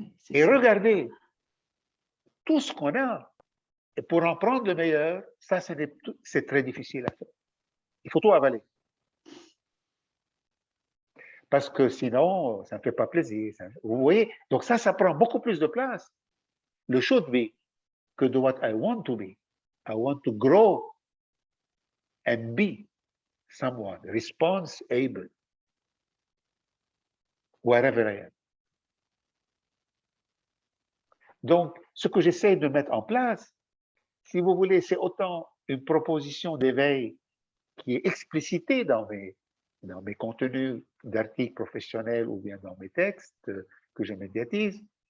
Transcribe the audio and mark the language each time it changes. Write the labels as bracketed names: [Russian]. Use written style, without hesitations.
[French] Et regarder tout ce qu'on a. Et pour en prendre le meilleur, ça, c'est très difficile à faire. Il faut tout avaler. Parce que sinon, ça ne fait pas plaisir. Vous voyez? Donc ça prend beaucoup plus de place. [English] Le should be [French] que de [English] what I want to be. I want to grow and be someone responsible wherever I am. [French] Donc, ce que j'essaie de mettre en place, si vous voulez, c'est autant une proposition d'éveil qui est explicitée dans mes contenus d'articles professionnels ou bien dans mes textes que je médiatise.